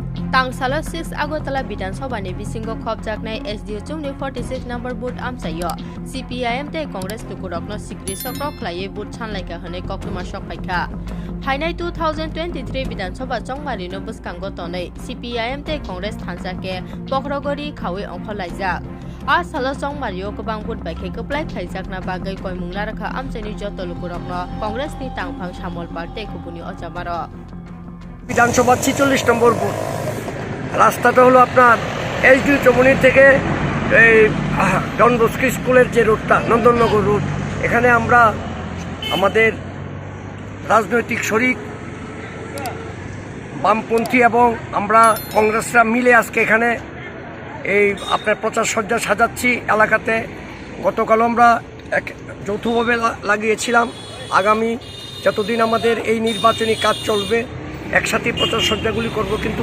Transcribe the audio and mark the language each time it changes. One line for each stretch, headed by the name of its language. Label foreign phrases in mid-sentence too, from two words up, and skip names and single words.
Kok Borok: Tangsala 6 Agotala Bidansabha ni bisingo khopjaknai SDU chungni 46 number booth amsayo Cpim Congress Bokhorokgo sikri sakrok khlaiye booth chanlaika hone kokluma sokpaikha Phainai 2023 Bidansabha chongmario no Buskangni tonai Cpim Congress thanjake Bokhorokgori khawi khulaijak Asala chongmario gobang booth baikhe kupulai khaijakna bagai koimungla rakha amchani joto lukurokno Congress ni tangphang samol parte khupuni ochabaro
Bangla: বিধানসভা 46 নম্বর বুথ রাস্তাটা হলো আপনার এসডিউ চৌমুনি থেকে এই ডন বস্কো স্কুলের যে রোডটা নন্দননগর রোড এখানে আমরা আমাদের রাজনৈতিক শরিক বামপন্থী এবং আমরা কংগ্রেসরা মিলে আজকে এখানে এই আপনার প্রচার সজ্জা সাজাচ্ছি এলাকাতে গতকাল আমরা যৌথভাবে লাগিয়েছিলাম আগামী যতদিন আমাদের এই নির্বাচনী কাজ চলবে একসাথে প্রচার সজ্জাগুলি করব কিন্তু